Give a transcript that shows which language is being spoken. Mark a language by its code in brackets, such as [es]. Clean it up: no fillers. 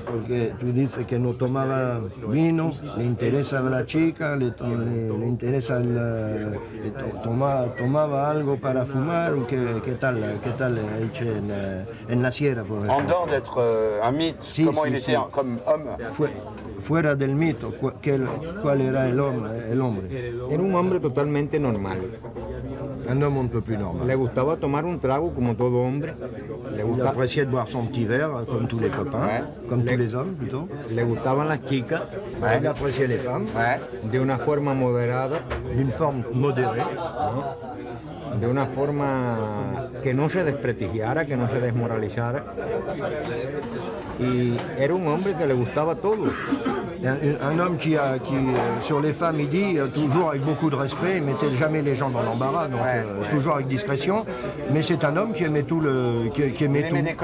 [es] Porque tú dices que no tomaba vino, le interesaba la chica, le interesa tomaba algo para fumar, ou qué tal el Che en la sierra, por ejemplo. [fr] En dehors d'être un mythe, comment il était comme homme? [es] Fuera del mito, ¿cuál era el hombre? Era un hombre totalmente normal. [fr] Un homme un peu plus normal. [es] Le gustaba tomar un trago como todo hombre. [fr] Il appréciait de boire son petit verre, comme tous les copains, comme tous les hommes plutôt. [es] Le gustaban las chicas. [fr] Il appréciait les femmes. [es] De una forma moderada. [fr] D'une forme modérée. [es] De una forma que no se desprestigiara, que no se desmoralizara. Y era un hombre que le gustaba todo. [fr] Un homme qui, sur les femmes, il dit toujours avec beaucoup de respect, il mettait jamais les gens dans l'embarras, donc toujours avec discrétion. Mais c'est un homme qui aimait tout le, qui aimait tout.